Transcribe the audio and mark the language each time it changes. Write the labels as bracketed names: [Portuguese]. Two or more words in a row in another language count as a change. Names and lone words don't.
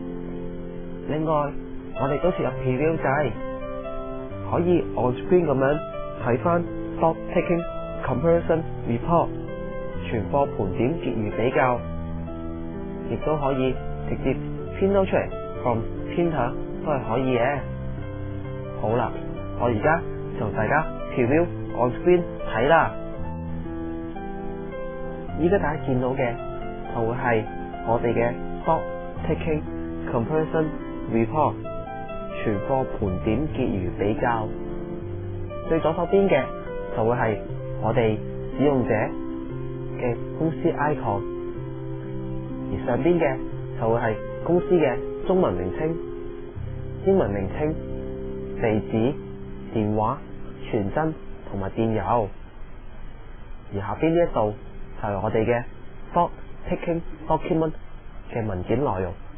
[Cantonese] 另外，我哋都設入 Preview 掣，可以 [English] on screen [Cantonese] 咁樣睇翻 Stock Taking Comparison Report 存貨盤點結餘比較，亦都可以直接編到出嚟 [English] from printer [Cantonese] 都係可以嘅。好啦，我而家就同大家 [English] preview on screen [Cantonese] 睇啦。依家大家見到嘅就會係我哋嘅 Stock Taking Comparison Report 存貨盤點結餘比較。最左手邊嘅就會係我哋使用者嘅公司 icon， 而上邊嘅就會係公司嘅中文名稱、英文名稱、地址、電話、傳真同埋電郵，而下邊呢一度就係我哋嘅 [English] Stock Taking Document [Cantonese] 嘅文件內容。